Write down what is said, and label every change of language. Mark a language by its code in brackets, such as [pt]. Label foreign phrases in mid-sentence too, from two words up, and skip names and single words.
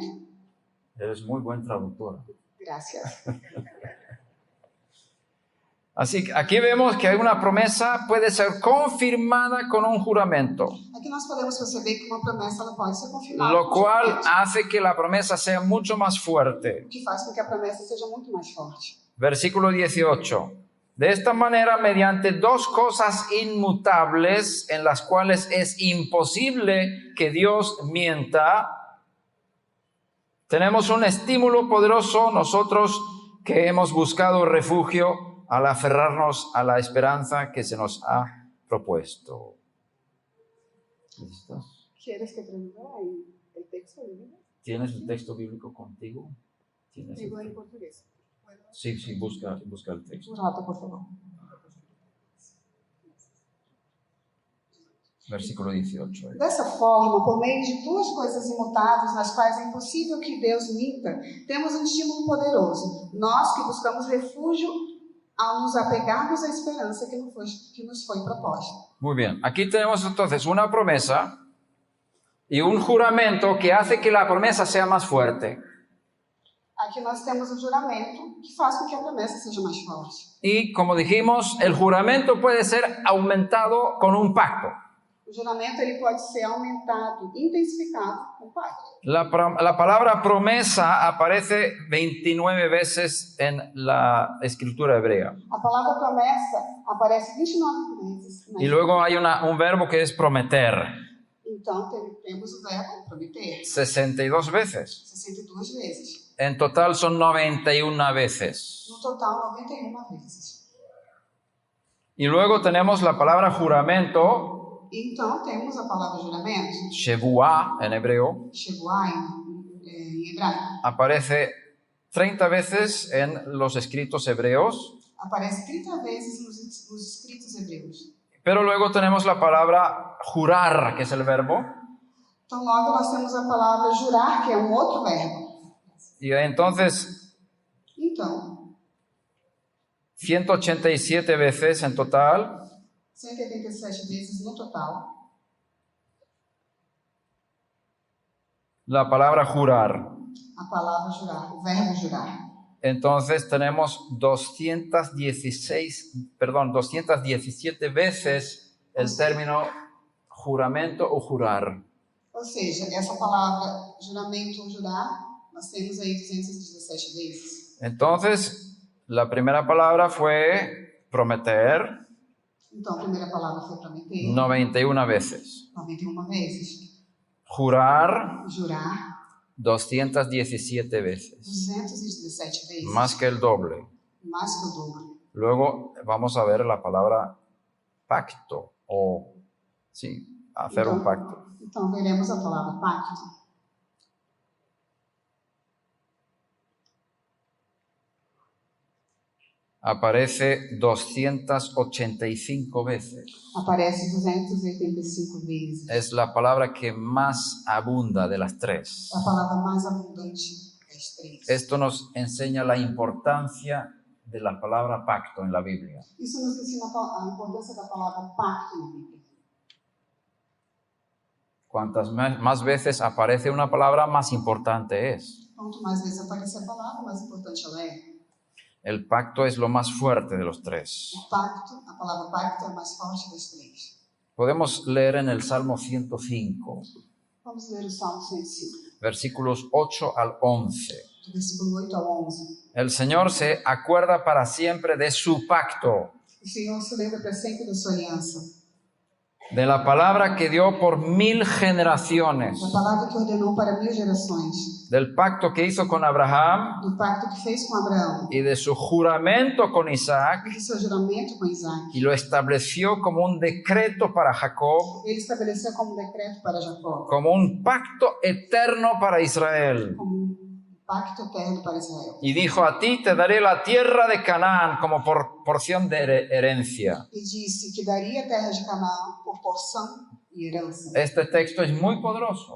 [es] Eres muy buen traductor. [pt] Graças. [es] Así que aquí vemos que una promesa puede ser confirmada con un juramento, [pt] Aqui nós podemos perceber que uma promessa ela pode ser confirmada. [es] lo [pt] com um [es] cual [pt] juramento, [es] hace que la promesa sea mucho más fuerte. [pt] o que faz com que a promessa seja muito mais forte. [es] Versículo 18. De esta manera, mediante dos cosas inmutables en las cuales es imposible que Dios mienta, tenemos un estímulo poderoso nosotros que hemos buscado refugio al aferrarnos a la esperanza que se nos ha propuesto. ¿Listos? ¿Quieres que traduzca el texto bíblico? ¿Tienes el texto bíblico contigo? ¿Tienes el Digo en texto? portugués. Sí, busca el texto. Un rato, por favor. Versículo 18. [pt] Dessa forma, por meio de duas coisas imutáveis, nas quais é impossível que Deus minta, temos um estímulo poderoso. Nós que buscamos refúgio ao nos apegarmos à esperança que nos foi proposta. [es] Muy bien, aquí tenemos entonces una promesa y un juramento que hace que la promesa sea más fuerte. [pt] Aqui nós temos um juramento que faz com que a promessa seja mais forte. [es] Y como dijimos, el juramento puede ser aumentado con un pacto. [pt] O juramento ele pode ser aumentado, intensificado com o pacto. [es] La palabra promesa aparece 29 veces en la escritura hebrea. [pt] A palavra promessa aparece 29 vezes. [es] Y luego hay un verbo que es prometer, [pt] Então, temos o verbo prometer, [es] 62 veces. [pt] 62 vezes. [es] En total son 91 veces. [pt] No total, 91 vezes. [es] Y luego tenemos la palabra juramento, [pt] Então, temos a palavra juramento, [es] shevuah en hebreo, [pt] Shevuah em hebraico. [es] aparece 30 veces en los escritos hebreos, [pt] Aparece 30 vezes nos escritos hebreus. [es] pero luego tenemos la palabra jurar, que es el verbo, [pt] Então, logo nós temos a palavra jurar, que é um outro verbo. [es] y entonces [pt] Então, [es] 187 veces en total, [pt] 187 vezes no total, [es] la palabra jurar. [pt] a palavra jurar, o verbo jurar. [es] Entonces tenemos 217 veces el término juramento o jurar. [pt] Ou seja, essa palavra juramento ou jurar, nós temos aí 217 vezes. [es] Entonces, la primera palabra fue prometer, [pt] Então, a primeira palavra foi prometer, [es] 91 veces. [pt] 91 vezes. [es] Jurar, [pt] Jurar, [es] 217 veces, [pt] 217 vezes. [es] más que el doble. [pt] Mais que o dobro. [es] Luego vamos a ver la palabra pacto, o sí, hacer un pacto. [pt] Então veremos a palavra pacto. [es] Aparece 285 veces. [pt] Aparece 285 vezes. [es] Es la palabra que más abunda de las tres. [pt] A palavra mais abundante das três. [es] Esto nos enseña la importancia de la palabra pacto en la Biblia. [pt] Isso nos ensina a importância da palavra pacto na Bíblia. [es] Cuantas más veces aparece una palabra, más importante es. [pt] Quanto mais vezes aparecer a palavra, mais importante ela é. [es] El pacto es lo más fuerte de los tres. [pt] O pacto, a palavra pacto é a mais forte das três. [es] Podemos leer en el Salmo 105, [pt] Vamos ler o Salmo 105, [es] versículos 8 al 11. [pt] do versículo 8 ao 11. [es] El Señor se acuerda para siempre de su pacto, [pt] O Senhor se lembra para sempre da sua aliança. [es] de la palabra que dio por 1000 generaciones, [pt] Da palavra que ordenou para 1000 gerações. [es] del pacto que hizo con Abraham [pt] Do pacto que fez com Abraão. [es] y de su juramento con Isaac, [pt] E do seu juramento com Isaac. [es] y lo estableció como un decreto para Jacob, [pt] Ele estabeleceu como decreto para Jacó. [es] como un pacto eterno para Israel. [pt] Como pacto eterno para Israel. [es] Y dijo: a ti te daré la tierra de Canaán como porción de herencia. [pt] E disse que daria a terra de Canaã por porção e herança. [es] Este texto es muy poderoso.